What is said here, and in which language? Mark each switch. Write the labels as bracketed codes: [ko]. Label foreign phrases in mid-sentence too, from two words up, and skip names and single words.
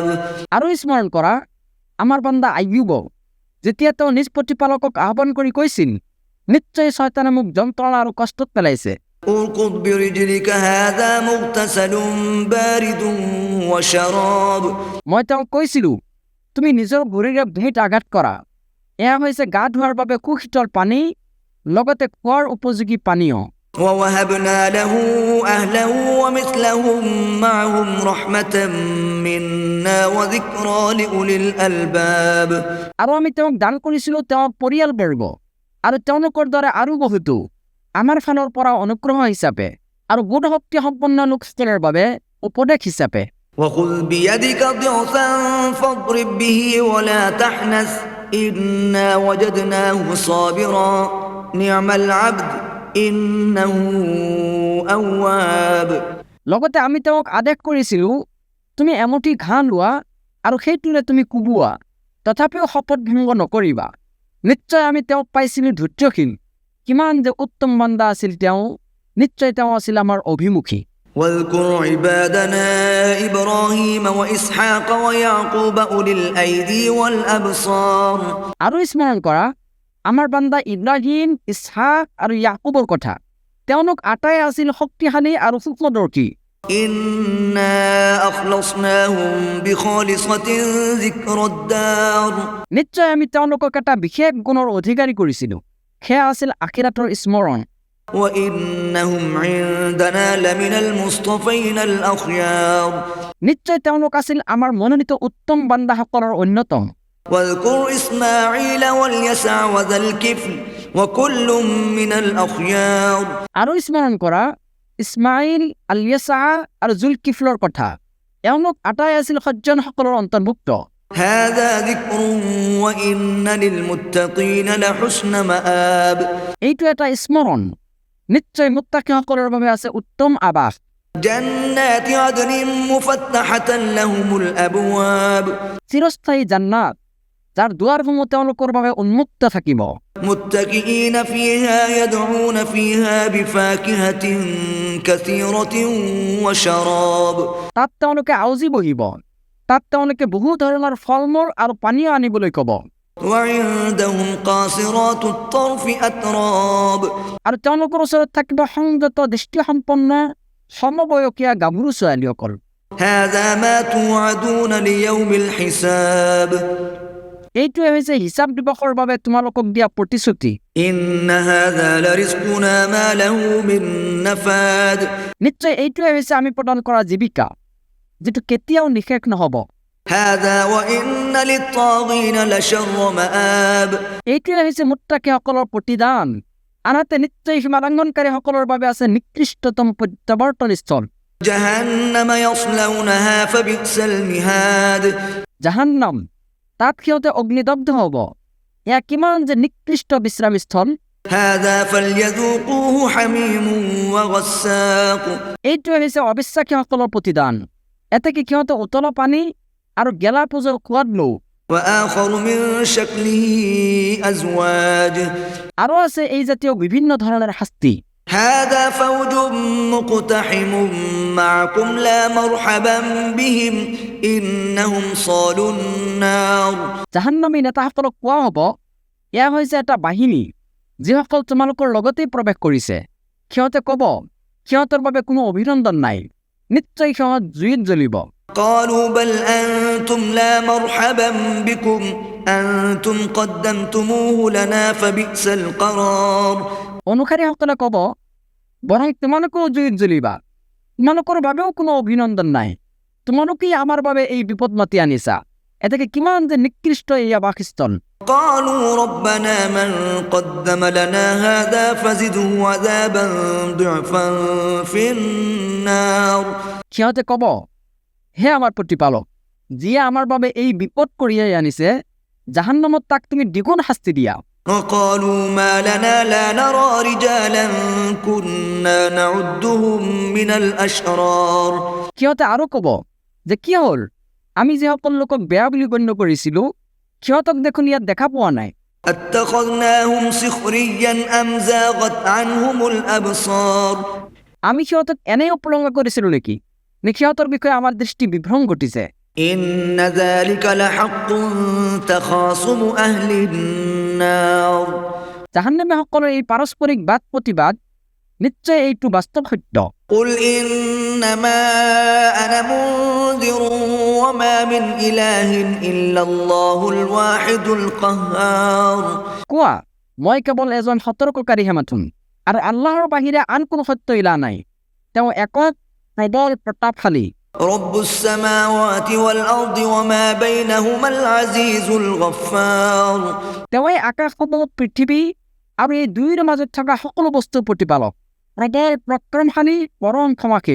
[as] আৰু স্মৰণ কৰা আমাৰ বান্দা আইয়ুব, যেতিয়া তেওঁ নিজ প্ৰতিপালকক আহ্বান কৰি কৈছিল, নিশ্চয় শয়তানে মোক যন্ত্ৰণা আৰু কষ্টত পেলাইছে। [ar] اركض برجلك هذا مغتسل بارد وشراب [as] মই তেওঁক কৈছিলোঁ, তুমি নিজৰ ভৰিৰে ভূমিত আঘাত কৰা, এয়া হৈছে গা ধোৱাৰ বাবে সুশীতল পানী, লগতে খোৱাৰ উপযোগী পানীয়। [ar] ووهبنا له أهله ومثلهم معهم رحمة منا وذكرى لأولي الألباب [as] আৰু আমি তেওঁক দান কৰিছিলোঁ তেওঁৰ পৰিয়ালবৰ্গ আৰু তেওঁলোকৰ দ্বাৰা আৰু বহুতো আমাৰ ফালৰ পৰা অনুগ্ৰহ হিচাপে আৰু বোধ শক্তি সম্পন্ন লোকসকলৰ বাবে উপদেশ হিচাপে। [ar] وخذ بيدك ضغثا فاضرب به ولا تحنث إنا وجدناه صابرا نعم العبد إنه أواب [as] লগতে আমি তেওঁক আদেশ কৰিছিলোঁ, তুমি এমুঠি ঘাঁহ লোৱা আৰু সেইটোৰে তুমি কোবোৱা, তথাপিও শপত ভংগ নকৰিবা। নিশ্চয় আমি তেওঁক পাইছিলোঁ ধৈৰ্যশীল। কিমান যে উত্তম বান্দা আছিল তেওঁ, নিশ্চয় তেওঁ আছিল আমাৰ অভিমুখী। [ar] واذكر عبادنا إبراهيم وإسحاق ويعقوب أولي الأيدي والأبصار [as] আৰু স্মৰণ কৰা আমাৰ বান্দা ইব্ৰাহিম, ইছহাক আৰু ইয়াকুবৰ কথা। তেওঁলোক আটাই আছিল শক্তিশালী আৰু সূক্ষ্মদৰ্শী। [ar] إنا أخلصناهم بخالصة ذكر الدار [as] নিশ্চয় আমি তেওঁলোকক এটা বিশেষ গুণৰ অধিকাৰী কৰিছিলোঁ, সেয়া আছিল আখিৰাতৰ স্মৰণ। [ar] وإنهم عندنا لمن المصطفين الأخيار [as] নিশ্চয় তেওঁলোক আছিল আমাৰ মনোনীত উত্তম বান্দাসকলৰ অন্যতম। [ar] واذكر إسماعيل واليسع وذا الكفل وكل من الأخيار [as] আৰু স্মৰণ কৰা ইছমাইল, আল-য়াছা আৰু জুলকিফলৰ কথা। এওঁলোক আটাই আছিল সজ্জনসকলৰ অন্তৰ্ভুক্ত। [ar] هذا ذكر وإن للمتقين لحسن مآب [as] এইটো এটা স্মৰণ, নিশ্চয় মুত্তাকিসকলৰ বাবে আছে উত্তম আবাস। [ar] جنات عدن مفتحة لهم الأبواب [as] চিৰস্থায়ী জান্নাত, যাৰ দুৱাৰসমূহ তেওঁলোকৰ বাবে উন্মুক্ত থাকিব। [ar] متكئين فيها يدعون فيها بفاكهة كثيرة وشراب [as] তাত তেওঁলোকে আউজি বহিব, তাত তেওঁলোকে বহু ধৰণৰ ফল মূল আৰু পানীয় আনিবলৈ ক'ব। [ar] وعندهم قاصرات الطرف أتراب [as] আৰু তেওঁলোকৰ ওচৰত থাকিব সংযত দৃষ্টিসম্পন্ন সমবয়সীয়া গাভৰু ছোৱালীসকল। [ar] هذا ما توعدون ليوم الحساب [as] এইটোৱে হৈছে হিচাপ দিৱসৰ বাবে তোমালোকক দিয়া প্ৰতিশ্ৰুতি। [ar] إن هذا لرزقنا ما له من نفاد [as] নিশ্চয় এইটোৱে হৈছে আমি প্ৰদান কৰা জীৱিকা, যিটো কেতিয়াও নিশেষ নহ'ব। [ar] هذا وإن للطاغين لشر مآب [as] এইটোৱে হৈছে মুত্তাকিসকলৰ প্ৰতিদান, আনহাতে নিশ্চয় সীমালংঘনকাৰীসকলৰ বাবে আছে নিকৃষ্টতম প্ৰত্যাৱৰ্তন স্থল। [ar] جهنم يصلونها فبئس المهاد [as] জাহান্নাম, তাত সিহঁতে অগ্নিদগ্ধ হ'ব। এয়া কিমান যে নিকৃষ্ট বিশ্ৰামস্থল। [ar] هذا فليذوقوه حميم وغساق [as] এইটোৱে হৈছে অবিশ্বাসীসকলৰ প্ৰতিদান, এতেকে সিহঁতে উতল পানী আৰু গেলা পুজৰ সোৱাদ লওঁ। [ar] وآخر من شكله أزواج [as] আৰু আছে এই জাতীয় বিভিন্ন ধৰণৰ শাস্তি। [ar] هذا فوج مقتحم معكم لا مرحبا بهم إنهم صالوا النار [as] জাহান্নামী নেতাসকলক কোৱা হ'ব, এয়া হৈছে এটা বাহিনী যিসকল তোমালোকৰ লগতেই প্ৰৱেশ কৰিছে। সিহঁতে ক'ব, সিহঁতৰ বাবে কোনো অভিনন্দন নাই, নিশ্চয় সিহঁত জুইত জ্বলিব। [ar] قالوا بل أنتم لا مرحبا بكم أنتم قدمتموه لنا فبئس القرار [as] অনুসাৰীসকলে ক'ব, বৰং তোমালোকেও জুইত জ্বলিবা, তোমালোকৰ বাবেও কোনো অভিনন্দন নাই, তোমালোকেই আমাৰ বাবে এই বিপদ মাতি আনিছা। এতেকে কিমান যে নিকৃষ্ট এই আবাসস্থল। [ar] قالوا ربنا من قدم لنا هذا فزده عذابا ضعفا في النار [as] সিহঁতে ক'ব, হে আমাৰ প্ৰতিপালক, যিয়ে আমাৰ বাবে এই বিপদ কঢ়িয়াই আনিছে, জাহান্নামত তাক তুমি দ্বিগুণ শাস্তি দিয়া। [ar] وقالوا ما لنا لا نرى رجالا كنا نعدهم من الأشرار [as] সিহঁতে আৰু ক'ব যে কি হ'ল, আমি যিসকল লোকক বেয়া বুলি গণ্য কৰিছিলোঁ, সিহঁতক দেখোন ইয়াত দেখা পোৱা নাই। [ar] اتخذناهم سخريا أم زاغت عنهم الأبصار [as] আমি সিহঁতক এনেই উপলংঘা কৰিছিলোঁ নেকি, নে সিহঁতৰ বিষয়ে আমাৰ দৃষ্টি বিভ্ৰম ঘটিছে। [ar] إن ذلك لحق تخاصم أهل النار [as] জাহান্নামীসকলৰ এই পাৰস্পৰিক বাদ প্ৰতিবাদ, নিশ্চয় এইটো বাস্তৱ সত্য। [ar] قل إنما أنا منذر وما من إله إلا الله الواحد القهار [as] কোৱা, মই কেৱল এজন সতৰ্ককাৰীহে মাথোন, আৰু আল্লাহৰ বাহিৰে আন কোনো সত্য ইলা নাই। তেওঁ একক প্ৰবল প্ৰতাপশালী। [ar] رب السماوات والأرض وما بينهما العزيز الغفار [as] তেওঁৱে আকাশসমূহ, পৃথিৱী আৰু এই দুয়োৰ মাজত থকা সকলো বস্তুৰ প্ৰতিপালক, প্ৰবল পৰাক্ৰমশালী, পৰম ক্ষমাশীল।